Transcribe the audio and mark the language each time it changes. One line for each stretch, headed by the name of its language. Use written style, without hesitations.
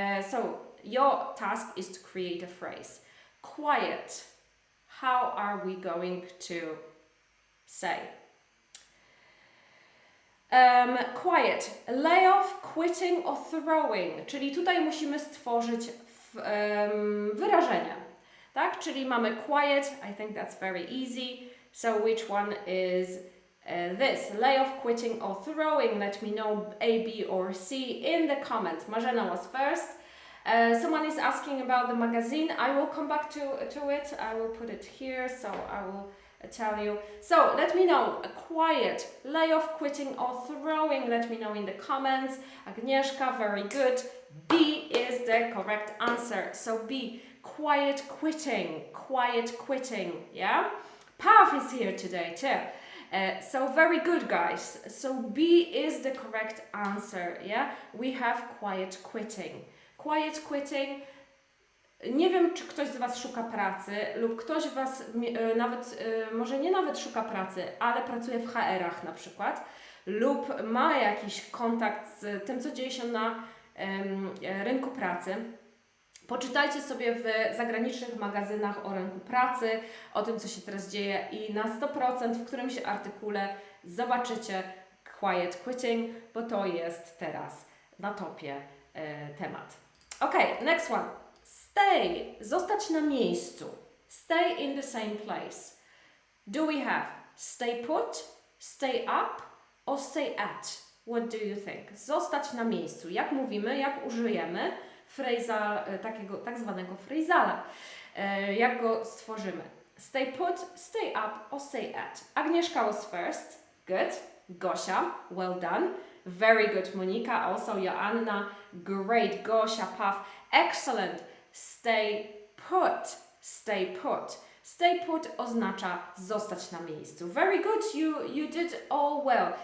English: So your task is to create a phrase. Quiet. How are we going to say? Quiet. Layoff, quitting or throwing.
Polish: Czyli tutaj musimy stworzyć wyrażenie. Tak? Czyli mamy quiet.
English: I think that's very easy. So which one is this? Layoff, quitting or throwing? Let me know A, B or C in the comments. Marzena was first. Someone is asking about the magazine. I will come back to it. I will put it here. So I will tell you. So let me know. Quiet, layoff, quitting or throwing. Let me know in the comments. Agnieszka, very good. B is the correct answer. So B, quiet quitting. Quiet quitting. Yeah. Pav is here today too. So very good, guys. So B is the correct answer. Yeah. We have quiet quitting. Quiet quitting.
Polish: Nie wiem, czy ktoś z Was szuka pracy lub ktoś z Was może nie nawet szuka pracy, ale pracuje w HR-ach na przykład lub ma jakiś kontakt z tym, co dzieje się na rynku pracy. Poczytajcie sobie w zagranicznych magazynach o rynku pracy, o tym, co się teraz dzieje i na 100% w którymś artykule zobaczycie quiet quitting, bo to jest teraz na topie temat.
English: Okay, next one. Stay,
Polish: zostać na miejscu.
English: Stay in the same place. Do we have stay put, stay up or stay at? What do you think?
Polish: Zostać na miejscu. Jak mówimy, jak użyjemy takiego tak zwanego phrasala. Jak go stworzymy?
English: Stay put, stay up or stay at. Agnieszka was first. Good. Gosia, well done. Very good, Monika. Also Joanna, great. Gosia, Pav, excellent. Stay put, stay put.
Polish: Stay put oznacza zostać na miejscu.
English: Very good, you did all well.